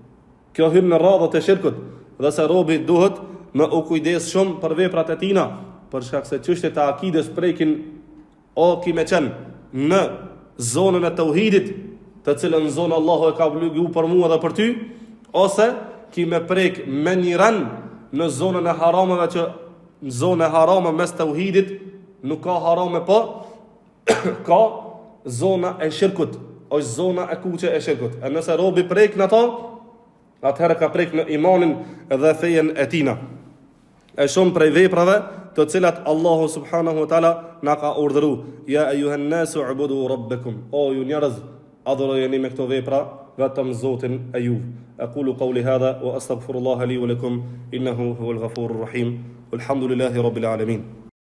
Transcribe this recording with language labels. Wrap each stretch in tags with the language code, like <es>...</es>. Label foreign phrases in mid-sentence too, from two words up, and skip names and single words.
<sq>Dhe se robi duhet me u kujdes shumë për veprat e tina, për shkak se çështjet e akides prekin o kime qenë në zonën e tauhidit, të cilën zonë Allahu e ka obligu për mua dhe për ty, ose kime prek me njëran në zonën e harameve, që në zonë e harame mes tauhidit nuk ka harame, po ka zona e shirkut, është zona e kuqe e shirkut. E nëse robi prek në ta, atëherë ka prek në imanin dhe fejen e tina. E shumë prej veprave të cilat Allahu</sq> <ar>subhanahu wa taala</ar> <sq>na ka urdhëru:</sq> <ar>يا أيها الناس اعبدوا ربكم,</ar> <sq>o ju njerëz, adhurojeni me këto vepra vetëm Zotin e juve.</sq> <ar>أقول قولي هذا وأستغفر الله لي ولكم إنه هو الغفور الرحيم. والحمد لله رب العالمين.</ar>